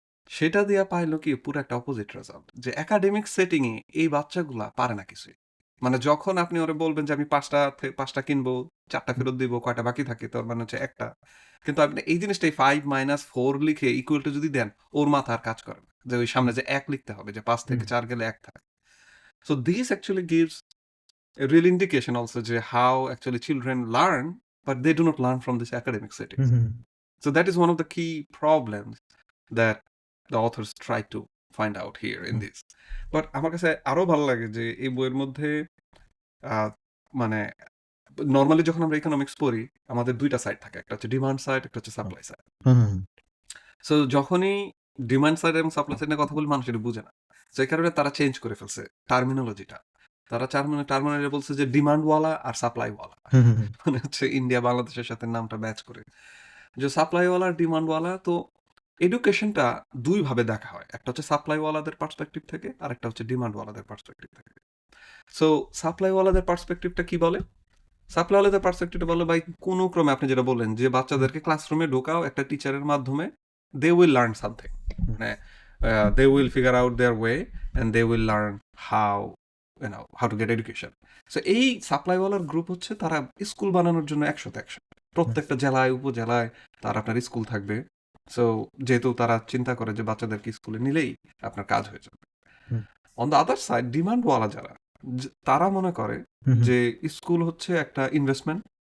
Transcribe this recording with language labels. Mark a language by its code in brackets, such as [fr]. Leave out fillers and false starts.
[bn] সেটা দিয়া পাইলো কি পুরো একটা অপোজিট রেজাল্ট, যে একাডেমিক সেটিং এ এই বাচ্চাগুলা পারে না কিছুই। মানে যখন আপনি ওরে বলবেন যে আমি ৫টা কিনবো, ৪টা ফেরত দিব, কয়টা বাকি থাকে? তার মানে হচ্ছে ১টা। কিন্তু আপনি এই জিনিসটাই 5 - 4 লিখে ইকুয়াল টু যদি দেন, ওর মাথা আর কাজ করে না। যে ওই সামনে যে ১ লিখতে হবে, যে ৫ থেকে ৪ গেলে ১ থাকে। [en] So this actually gives a real indication also যে how actually children learn, but they do not learn from this academic setting. So that is one of the key problems that the authors try to find out here in this. [bn] But আমার কাছে আরো ভালো লাগে যে এই বইয়ের মধ্যে আ মানে নরমালি যখন আমরা ইকোনমিক্স পড়ি, আমাদের ২ টা সাইড থাকে। একটা হচ্ছে ডিমান্ড সাইড, একটা হচ্ছে সাপ্লাই সাইড। সো যখনই ডিমান্ড সাইড এবং সাপ্লাই সাইড নিয়ে কথা বলি, মানুষ এটা বুঝে না। সো এই কারণে তারা চেঞ্জ করে ফেলছে টার্মিনোলজিটা। তারা টার্মিনোলজি বলছে যে ডিমান্ড ওয়ালা আর সাপ্লাই ওয়ালা। মানে হচ্ছে ইন্ডিয়া বাংলাদেশের সাথে নামটা ম্যাচ করে। যে সাপ্লাই ওয়ালা আর ডিমান্ড ওয়ালা, তো এডুকেশনটা ২ ভাবে দেখা হয়। একটা হচ্ছে সাপ্লাই ওয়ালাদের পার্সপেক্টিভ থেকে, আরেকটা হচ্ছে ডিমান্ড ওয়ালাদের পার্সপেক্টিভ থেকে। সো সাপ্লাই ওয়ালাদের পার্সপেক্টিভটা কি বলে? সাপ্লাই ওয়ালাদের পার্সপেক্টিভটা বলে ভাই কোন ক্রমে আপনি যেটা বললেন যে বাচ্চাদেরকে ক্লাসরুমে ঢোকাও একটা টিচারের মাধ্যমে, [en] they will learn something. মানে they will figure out their way and they will learn how, how to get education. [bn] So এই সাপ্লাই ওয়ালার গ্রুপ হচ্ছে তারা স্কুল বানানোর জন্য ১০০ তে ১০০। প্রত্যেকটা জেলায়, উপজেলায় তার আপনার স্কুল থাকবে। সো যেহেতু তারা চিন্তা করে যে বাচ্চাদেরকে স্কুলে নিলেই আপনার কাজ হয়ে যাবে। [en] on the other side [bn] demand ওয়ালা যারা, তারা মনে করে যে স্কুল হচ্ছে একটা ইনভেস্টমেন্ট।